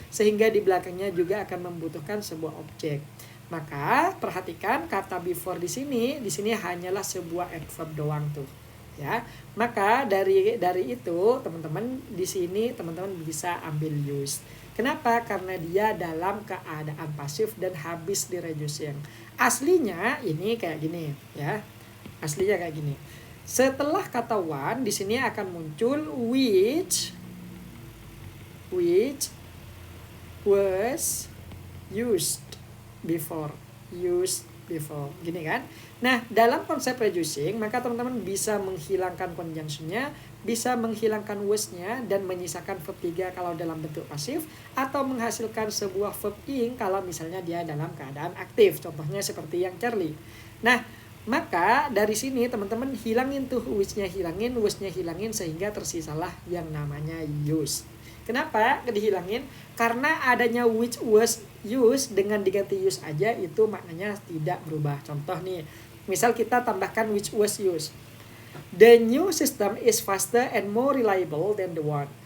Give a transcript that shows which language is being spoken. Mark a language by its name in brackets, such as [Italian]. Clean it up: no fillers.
[Indonesian] Sehingga di belakangnya juga akan membutuhkan sebuah objek. Maka perhatikan kata before di sini hanyalah sebuah adverb doang tuh. Ya. Maka dari itu teman-teman di sini teman-teman bisa ambil use. Kenapa? Karena dia dalam keadaan pasif dan habis di reducing. Aslinya ini kayak gini ya. Aslinya kayak gini. Setelah kata one di sini akan muncul [English] which was used before. [Indonesian] Gini kan. Nah, dalam konsep reducing maka teman-teman bisa menghilangkan conjunctionnya, bisa menghilangkan was-nya dan menyisakan verb 3 kalau dalam bentuk pasif, atau menghasilkan sebuah verb ing kalau misalnya dia dalam keadaan aktif. Contohnya seperti yang Charlie. Nah, Maka dari sini teman-teman hilangin tuh which-nya hilangin, was-nya hilangin, sehingga tersisalah yang namanya use. Kenapa dihilangin? Karena adanya [English] which was use [Indonesian] dengan diganti use aja itu maknanya tidak berubah. Contoh nih, misal kita tambahkan which [English] was use. The new system is faster and more reliable than the one.